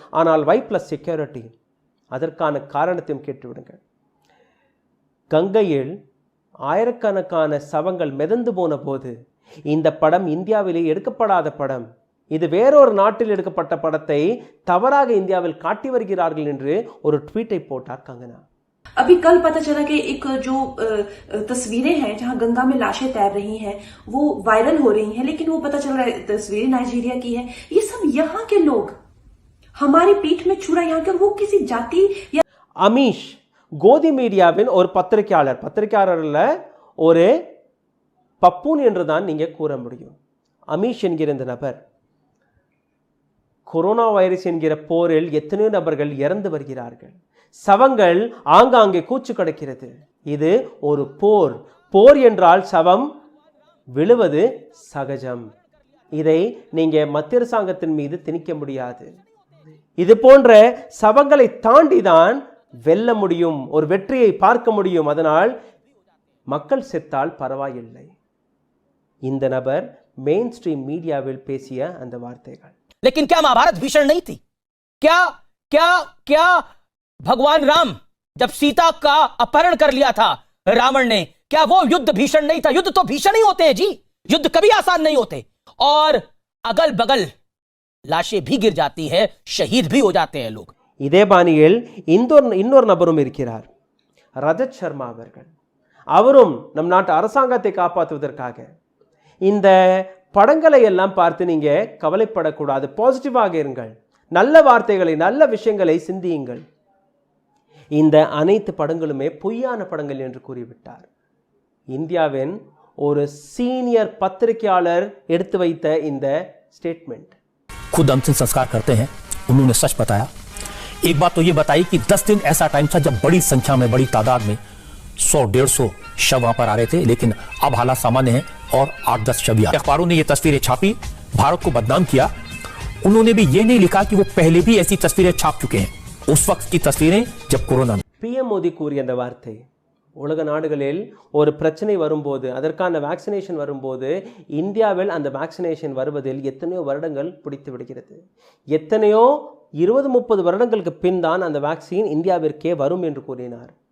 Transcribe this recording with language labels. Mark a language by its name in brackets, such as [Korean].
[Tamil] ஆனால் Y+ security, அதற்கான காரணத்தையும் கேட்டுவிடுங்கள். கங்கையில் ஆயிரக்கணக்கான சவங்கள் மிதந்து போன போது இந்த படம் இந்தியாவிலே எடுக்கப்படாத படம், இது வேறொரு நாட்டில் எடுக்கப்பட்ட படத்தை தவறாக இந்தியாவில் காட்டி வருகிறார்கள் என்று ஒரு ட்வீட்டை போட்டார் கங்கனா. [Hindi] अभी कल पता चला कि एक जो तस्वीरें हैं जहां गंगा में लाशें तैर रही हैं वो वायरल हो रही हैं, लेकिन वो पता चल रहा है तस्वीरें नाइजीरिया की है. ये सब यहाँ के लोग हमारी पीठ में छुरा, यहाँ के वो किसी जाति या [Tamil] அமீஷ் கோதி மீடியாவின் ஒரு பத்திரிகையாளர்ல ஒரு பப்பூன் என்றுதான் நீங்க கூற முடியும். அமீஷ் என்கிற இந்த நபர் கொரோனா வைரஸ் என்கிற போரில் எத்தனையோ நபர்கள் இறந்து வருகிறார்கள். சவங்கள் ஆங்காங்கே கூச்சு கிடக்கிறது. இது ஒரு போர் என்றால் சவம் விழுவது சகஜம். இதை நீங்க மத்திய அரசாங்கத்தின் மீது திணிக்க முடியாது. இது போன்ற சவங்களை தாண்டிதான் வெல்ல முடியும், ஒரு வெற்றியை பார்க்க முடியும். அதனால் மக்கள் செத்தால் பரவாயில்லை. இந்த நபர் மெயின் ஸ்ட்ரீம் மீடியாவில் பேசிய அந்த வார்த்தைகள். [Hindi] लेकिन क्या महाभारत भीषण नहीं थी? क्या क्या क्या भगवान राम जब सीता का अपहरण कर लिया था रावण ने, क्या वो युद्ध भीषण नहीं था? युद्ध तो भीषण ही होते हैं जी, युद्ध कभी आसान नहीं होते. और अगल बगल लाशें भी गिर जाती है, शहीद भी हो जाते हैं लोग. [Tamil] இதே பாணியில் இன்னொரு நபரும் இருக்கிறார், ரஜத் சர்மா அவர்கள். அவரும் நம் நாட்டு அரசாங்கத்தை காப்பாற்றுவதற்காக இந்த படங்களை எல்லாம் பார்த்து நீங்க கவலைப்படக்கூடாது, பாசிட்டிவாக இருங்கள், நல்ல வார்த்தைகளை, நல்ல விஷயங்களை சிந்தியுங்கள். இந்த அனைத்து படங்களுமே பொய்யான படங்கள் என்று கூறிவிட்டார். இந்தியாவின் ஒரு சீனியர் பத்திரிகையாளர் எடுத்து வைத்த இந்த ஸ்டேட்மெண்ட். [Hindi] खुद अंतिम संस्कार करते हैं, उन्होंने सच बताया. एक बात तो ये बताई कि 10 दिन ऐसा टाइम था जब बड़ी संख्या में, बड़ी तादाद में 100-150 शव वहां पर आ रहे थे, लेकिन अब हालात सामान्य हैं और 8-10 शव. अखबारों ने ये तस्वीरें छापी, भारत को बदनाम किया. उन्होंने भी ये नहीं लिखा कि वो पहले भी ऐसी तस्वीरें छाप चुके हैं. उस वक्त की तस्वीरें जब कोरोना. [Tamil] PM மோடி கூறிய அந்த வார்த்தை உலக நாடுகளில் ஒரு பிரச்சனை வரும்போது, அதற்கான வேக்சினேஷன் வரும்போது, இந்தியாவில் அந்த வேக்சினேஷன் வருவதில் எத்தனையோ வருடங்கள் பிடித்து விடுகிறது. எத்தனையோ 20-30 வருடங்களுக்கு பின் தான் அந்த வேக்சின் இந்தியாவிற்கே வரும் என்று கூறினார்.